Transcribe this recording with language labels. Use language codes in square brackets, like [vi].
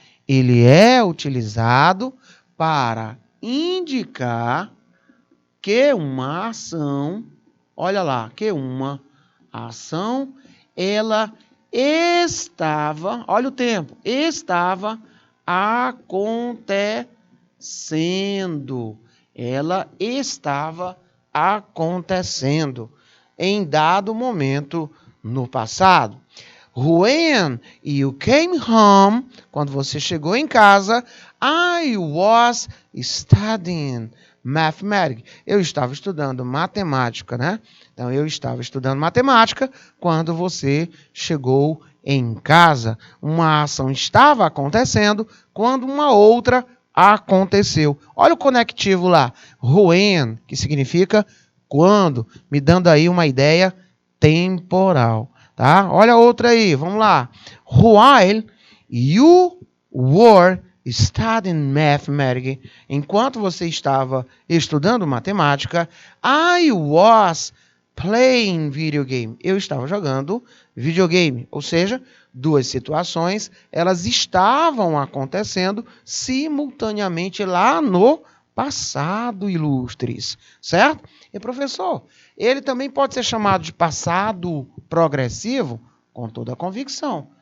[pt] Ele é utilizado para indicar que uma ação, olha lá, que uma ação, ela estava, olha o tempo, estava acontecendo. Ela estava acontecendo em dado momento no passado. [en] When you came home, [pt] quando você chegou em casa, [en] I was studying mathematics. [pt] Eu estava estudando matemática, né? Então, eu estava estudando matemática quando você chegou em casa. Uma ação estava acontecendo quando uma outra aconteceu. Olha o conectivo lá, when, que significa quando, me dando aí uma ideia temporal, tá? Olha outra aí, vamos lá. [en] While you were studying mathematics, [pt] enquanto você estava estudando matemática, [en] I was playing video game. [pt] Eu estava jogando videogame, ou seja, duas situações, elas estavam acontecendo simultaneamente lá no passado, ilustres, certo? E professor, ele também pode ser chamado de passado progressivo, com toda a convicção.